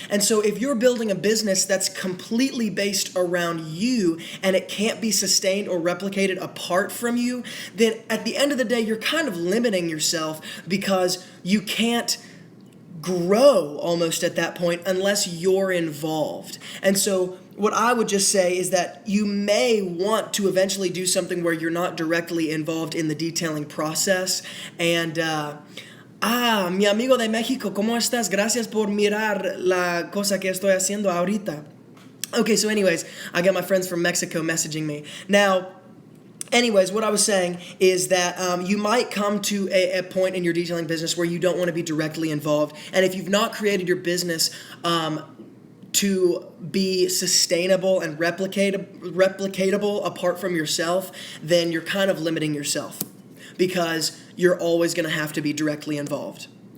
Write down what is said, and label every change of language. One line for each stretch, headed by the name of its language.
English: And so if you're building a business that's completely based around you and it can't be sustained or replicated apart from you, then at the end of the day, you're kind of limiting yourself, because you can't grow almost at that point unless you're involved. And so what I would just say is that you may want to eventually do something where you're not directly involved in the detailing process.
Spanish: And mi amigo de México, ¿cómo estás? Gracias por mirar la cosa que estoy haciendo ahorita.
English: Okay, so anyways, I got my friends from Mexico messaging me. Now, anyways, what I was saying is that you might come to a point in your detailing business where you don't want to be directly involved. And if you've not created your business to be sustainable and replicatable apart from yourself, then you're kind of limiting yourself, because you're always going to have to be directly involved.